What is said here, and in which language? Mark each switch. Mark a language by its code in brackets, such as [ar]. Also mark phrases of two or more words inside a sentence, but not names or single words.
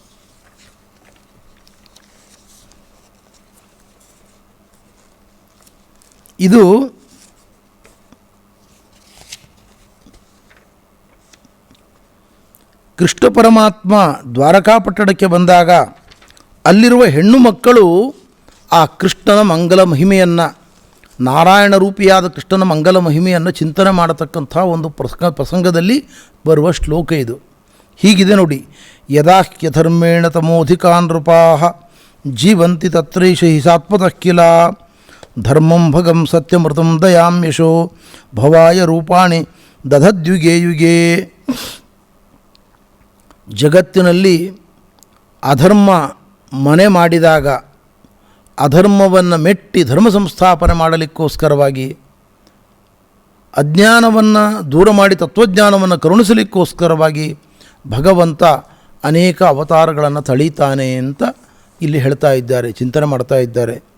[kn] ಇದು ಕೃಷ್ಣ ಪರಮಾತ್ಮ ದ್ವಾರಕಾಪಟ್ಟಣಕ್ಕೆ ಬಂದಾಗ ಅಲ್ಲಿರುವ ಹೆಣ್ಣು ಮಕ್ಕಳು ಆ ಕೃಷ್ಣನ ಮಂಗಲ ಮಹಿಮೆಯನ್ನು, ನಾರಾಯಣ ರೂಪಿಯಾದ ಕೃಷ್ಣನ ಮಂಗಲ ಮಹಿಮೆಯನ್ನು ಚಿಂತನೆ ಮಾಡತಕ್ಕಂಥ ಒಂದು ಪ್ರಸಂಗದಲ್ಲಿ ಬರುವ ಶ್ಲೋಕ ಇದು. ಹೀಗಿದೆ ನೋಡಿ. [sa] ಯದಾಹ್ಯಧರ್ಮೇಣ ತಮೋಧಿಕಾನ್ ನೃಪಾಃ ಜೀವಂತಿ ತತ್ರೈಷ ಹಿ ಸಾತ್ಮತಃ ಕಿಲ ಧರ್ಮಂ ಭಗಂ ಸತ್ಯಮೃತಂ ದಯಾಂ ಯಶೋ ಭವಾಯ ರೂಪಾಣಿ ದಧದ್ಯುಗೇ ಯುಗೇ. [kn] ಜಗತ್ತಿನಲ್ಲಿ ಅಧರ್ಮ ಮನೆ ಮಾಡಿದಾಗ, ಅಧರ್ಮವನ್ನು ಮೆಟ್ಟಿ ಧರ್ಮ ಸಂಸ್ಥಾಪನೆ ಮಾಡಲಿಕ್ಕೋಸ್ಕರವಾಗಿ, ಅಜ್ಞಾನವನ್ನು ದೂರ ಮಾಡಿ ತತ್ವಜ್ಞಾನವನ್ನು ಕರುಣಿಸಲಿಕ್ಕೋಸ್ಕರವಾಗಿ ಭಗವಂತ ಅನೇಕ ಅವತಾರಗಳನ್ನು ತಳೀತಾನೆ ಅಂತ ಇಲ್ಲಿ ಹೇಳ್ತಾ ಇದ್ದಾರೆ, ಚಿಂತನೆ ಮಾಡ್ತಾ ಇದ್ದಾರೆ.